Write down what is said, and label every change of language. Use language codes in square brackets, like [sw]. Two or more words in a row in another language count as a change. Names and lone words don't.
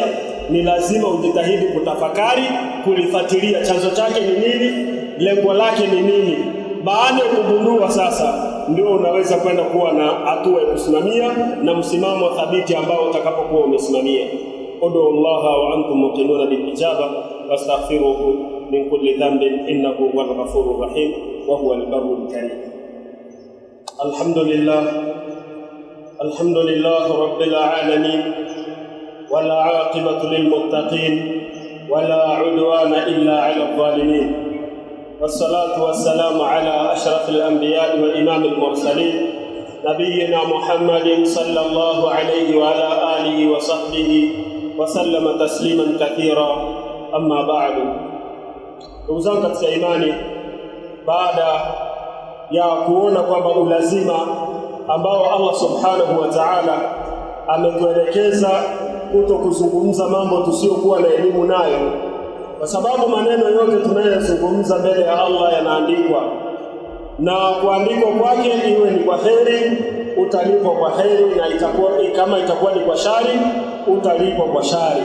[sw] Ni lazima ujitahidi kutafakari, kulifuatilia chanzo chake ni nini, lengo lake ni nini. Baada ya kugundua sasa, ndio unaweza kwenda kuwa na hatua ya kusimamia na msimamo thabiti ambao utakapokuwa umesimamia. [ar] ادعوا الله وأنتم موقنون بالإجابة واستغفروه من كل ذنب إنه هو الغفور الرحيم وهو البر الكريم. الحمد لله رب العالمين، والعاقبة للمتقين، ولا عدوان إلا على الظالمين. والصلاة والسلام على أشرف الأنبياء وإمام المرسلين، نبينا محمد صلى الله عليه وعلى آله وصحبه وسلم تسليما كثيرا. أما بعد. [sw] Ndugu zangu katika imani, baada ya kuona kwamba ulazima ambao Allah [ar] سبحانه وتعالى [sw] ametuelekeza kuto kuzungumza mambo tusiokuwa na elimu nayo, kwa sababu maneno yote tunayozungumza mbele ya Allah yanaandikwa, na kuandikwa kwake iwe ni kwa kheri utalipwa kwa kheri, na kama itakuwa ni kwa shari utalipwa kwa shari.